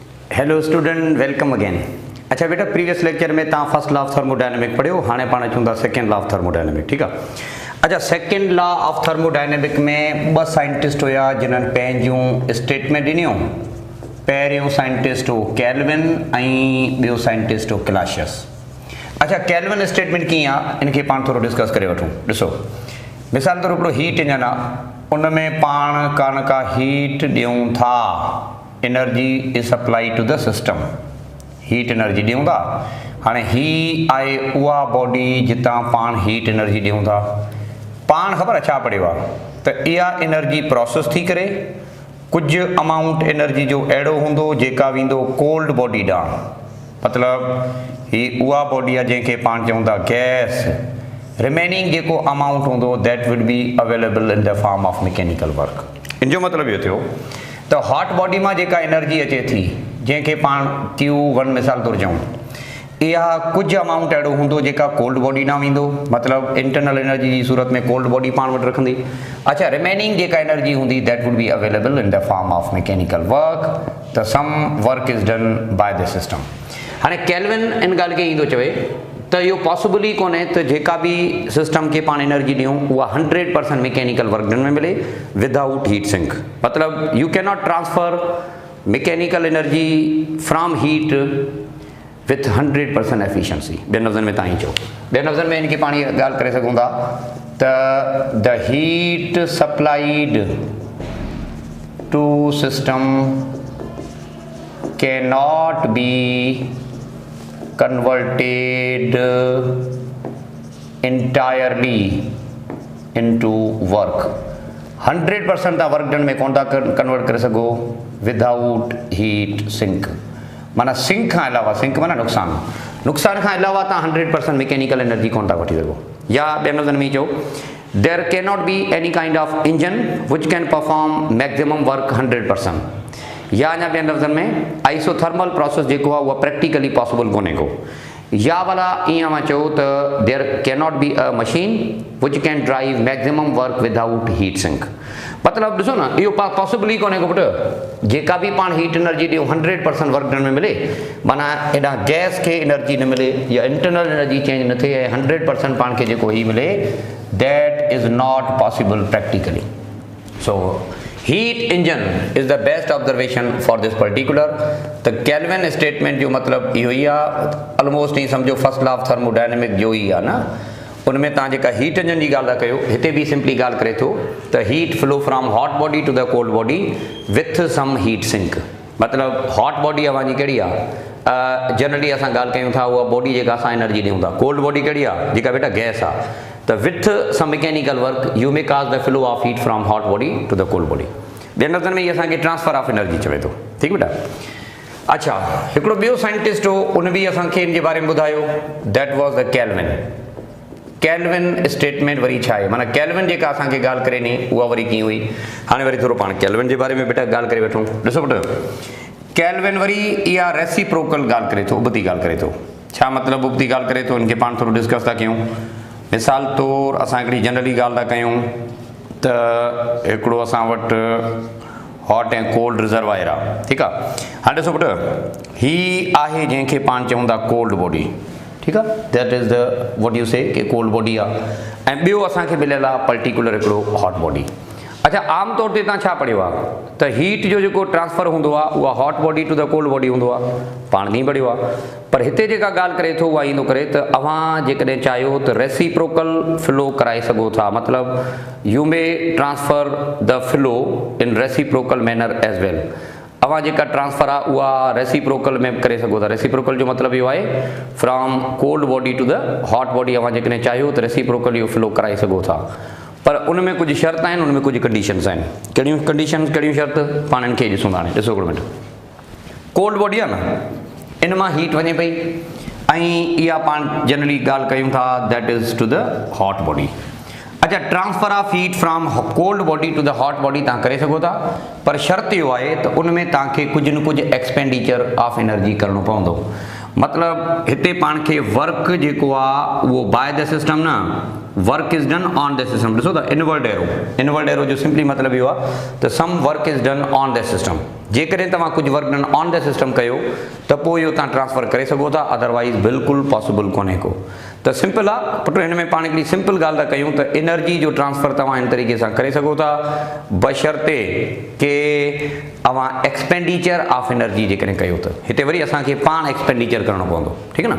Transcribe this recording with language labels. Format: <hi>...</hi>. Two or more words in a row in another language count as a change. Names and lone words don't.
<en>hello student, welcome again.</en> <sd>अच्छा बेटा, प्रीवियस लेक्चर में तव्हां</sd> <en>first law of thermodynamic</en> <sd>पढ़ियो, हाणे पाण अचूं था</sd> <en>second law of thermodynamic.</en> <sd>ठीक आहे। अच्छा,</sd> <en>second law of thermodynamic</en> <sd>में ॿ साइंटिस्ट हुआ जिन्हनि पंहिंजूं स्टेटमेंट ॾिनियूं। पहिरियों साइंटिस्ट हो केल्विन ऐं ॿियो साइंटिस्ट हो क्लासियस। अच्छा, केल्विन स्टेटमेंट कीअं आहे इनखे पाण थोरो डिस्कस करे वठूं। ॾिसो, मिसाल तौर हिकिड़ो</sd> <en>heat engine</en> <sd>आहे, उन में पाण का हीट ॾियूं था,</sd> <en>energy is supply to the system, heat energy</en> <sd>ॾियूं था। हाणे ही आहे उहा बॉडी जितां पाण</sd> <en>heat energy</en> <sd>ॾियूं था। पाण ख़बर आहे छा पढ़ियो आहे त इहा एनर्जी प्रोसेस थी करे कुझु</sd> <en>amount energy</en> <sd>जो अहिड़ो हूंदो जेका वेंदो</sd> <en>cold body</en> <sd>ॾांहुं। मतिलबु ही उहा बॉडी आहे जंहिंखे पाण चऊं था गैस।</sd> <en>रिमेनिंग जेको अमाउंट हूंदो that would be available in the form of mechanical work.</en> <sd>इन जो मतिलबु इहो थियो त</sd> <en>hot body</en> <sd>मां जेका एनर्जी अचे थी, जंहिंखे पाण Q1 मिसाल तौरु चऊं, इहा कुझु अमाउंट अहिड़ो हूंदो जेका</sd> <en>cold body</en> <sd>न वेंदो, मतिलबु</sd> <en>internal energy</en> <sd>जी सूरत में</sd> <en>cold body</en> <sd>पाण वटि रखंदी।</sd> <en>अच्छा, रिमेनिंग जेका एनर्जी हूंदी that would be available in the form of mechanical work.</en> <sd>त</sd> <en>some work is done by the system.</en> <sd>हाणे केल्विन इन ॻाल्हि खे ईंदो चवे त इहो पॉसिबल ई कोन्हे त जेका बि सिस्टम खे पाण एनर्जी ॾियूं उहा 100%</sd> <en>mechanical work</en> <sd>में मिले</sd> <en>without heat sink. मतिलबु you cannot transfer mechanical energy from heat with 100% efficiency.</en> <sd>ॿियनि लफ़्ज़नि में तव्हां ई चओ, ॿियनि लफ़्ज़नि में इनखे पाण इहा ॻाल्हि करे सघूं था त</sd> <en>the heat supplied to system cannot be converted entirely into work.</en> <sd>100% तव्हां</sd> <en>work done</en> <sd>में कोन था कन्वर्ट करे सघो</sd> <en>without heat sink.</en> <sd>माना सिंक खां अलावा, सिंक माना नुक़सान खां अलावा तव्हां 100%</sd> <en>mechanical energy</en> <sd>कोन था वठी सघो। या ॿियनि लफ़्ज़नि में चओ,</sd> <en>there cannot be any kind of engine which can perform maximum work 100%.</en> <sd>या अञा ॿियनि लफ़्ज़नि में</sd> <en>isothermal process</en> <sd>जेको आहे उहा</sd> <en>practically possible</en> <sd>कोन्हे को। या वाला ईअं मां चयो त</sd> <en>there cannot be a machine which can drive maximum work without heat sink.</en> <sd>मतिलबु ॾिसो न, इहो पॉसिबल ई कोन्हे को पुटु। जेका बि पाण</sd> <en>heat energy</en> <sd>ॾियूं 100%</sd> <en>work done</en> <sd>में मिले, माना हेॾा गैस खे एनर्जी न मिले या</sd> <en>internal energy change</en> <sd>न थिए ऐं 100% पाण खे जेको ही मिले,</sd> <en>that is not possible practically. so heat engine is the best observation for this particular.</en> <sd>त केल्विन स्टेटमेंट जो मतिलबु इहो ई आहे, ऑलमोस्ट ई सम्झो</sd> <en>first law of thermodynamic</en> <sd>जो ई आहे न। उन में तव्हां जेका</sd> <en>heat engine</en> <sd>जी ॻाल्हि था कयो, हिते बि सिंपली ॻाल्हि करे थो त</sd> <en>heat flow from hot body to the cold body with some heat sink.</en> <sd>मतिलबु</sd> <en>hot body</en> <sd>अवांजी कहिड़ी आहे, जनरली असां ॻाल्हि कयूं था उहा बॉडी जेका असां एनर्जी ॾियूं था।</sd> <en>cold body</en> <sd>कहिड़ी आहे, जेका बेटा गैस आहे।</sd> <en>त with some mechanical work you may cause the flow of heat from hot body to the cold body.</en> <sd>ॿियनि लफ़्ज़नि में इहे असांखे</sd> <en>transfer of energy</en> <sd>चवे थो। ठीकु बेटा। अच्छा, हिकिड़ो ॿियो साइंटिस्ट हो, उन बि असांखे इन जे बारे में ॿुधायो,</sd> <en>that was the Kelvin.</en> <sd>केल्विन स्टेटमेंट वरी छा आहे, माना केल्विन जेका असांखे ॻाल्हि करे नी उहा वरी कीअं हुई। हाणे वरी थोरो पाण केल्विन जे बारे में बेटा ॻाल्हि करे वठूं। ॾिसो पुटु, केल्विन वरी इहा रेसिप्रोकल ॻाल्हि करे थो, उबती ॻाल्हि करे थो। छा मतिलबु उबती ॻाल्हि करे थो, इनखे पाण थोरो डिस्कस था कयूं। मिसाल तौरु असां हिकिड़ी जनरली ॻाल्हि था कयूं त हिकिड़ो असां वटि हॉट ऐं कोल्ड रिज़र्वायर आहे। ठीकु आहे। हाणे ॾिसो पुटु, ही आहे जंहिंखे पाण चऊं था</sd> <en>cold body.</en> <sd>ठीकु आहे,</sd> <en>that is the what you say कि cold body आहे।</en> <sd>ऐं ॿियो असांखे मिलियल आहे पर्टिकुलर हिकिड़ो</sd> <en>hot body.</en> <sd>अच्छा, आम तौर ते तव्हां छा पढ़ियो आहे त हीट जो जेको ट्रांसफर हूंदो आहे उहा</sd> <en>hot body to the cold body</en> <sd>हूंदो आहे, पाण बि पढ़ियो आहे। पर हिते जेका ॻाल्हि करे थो उहा ईंदो करे त अव्हां जेकॾहिं चाहियो त</sd> <en>reciprocal flow</en> <sd>कराए सघो था।</sd> <en>मतिलबु you may transfer the flow in reciprocal manner as well.</en> <sd>अव्हां जेका ट्रांसफर आहे उहा रेसिप्रोकल में करे सघो था। रेसिप्रोकल जो मतिलबु इहो आहे</sd> <en>from cold body to the hot body.</en> <sd>अव्हां जेकॾहिं चाहियो त रेसिप्रोकल इहो फ्लो कराए सघो था। पर उन में कुझु शर्त आहिनि, उन में कुझु कंडीशन्स आहिनि। कहिड़ियूं कंडीशन्स, कहिड़ियूं शर्त, पाण इनखे ॾिसूं था। हाणे ॾिसो हिकिड़ो मिनट,</sd> <en>cold body</en> <sd>आहे न, इन मां हीट वञे पई ऐं इहा पाण जनरली ॻाल्हि कयूं था</sd> <en>that is to the hot body.</en> <sd>अच्छा,</sd> <en>transfer of heat from cold body to the hot body</en> <sd>तव्हां करे सघो था, पर शर्त इहो आहे त उन में तव्हांखे कुझु न कुझु</sd> <en>expenditure of energy</en> <sd>करिणो पवंदो। मतिलबु हिते पाण खे वर्क जेको आहे उहो</sd> <en>by the system</en> <sd>न,</sd> <en>work is done on the system.</en> <sd>ॾिसो त</sd> <en>inward arrow</en> <sd>जो सिंपली मतिलबु इहो आहे त</sd> <en>some work is done on the system.</en> <sd>जेकॾहिं तव्हां कुझु</sd> <en>work done on the system</en> <sd>कयो त पोइ इहो तव्हां ट्रांसफ़र करे सघो था, अदरवाइज़ बिल्कुलु पॉसिबल कोन्हे को। त सिंपल आहे पुट, हिन में पाण हिकिड़ी सिंपल ॻाल्हि था कयूं त एनर्जी जो ट्रांसफ़र तव्हां हिन तरीक़े सां करे सघो था बशर्ते के तव्हां</sd> <en>expenditure of energy</en> <sd>जेकॾहिं कयो त हिते वरी असांखे पाण एक्सपेंडिचर करणो पवंदो, ठीकु आहे न।</sd>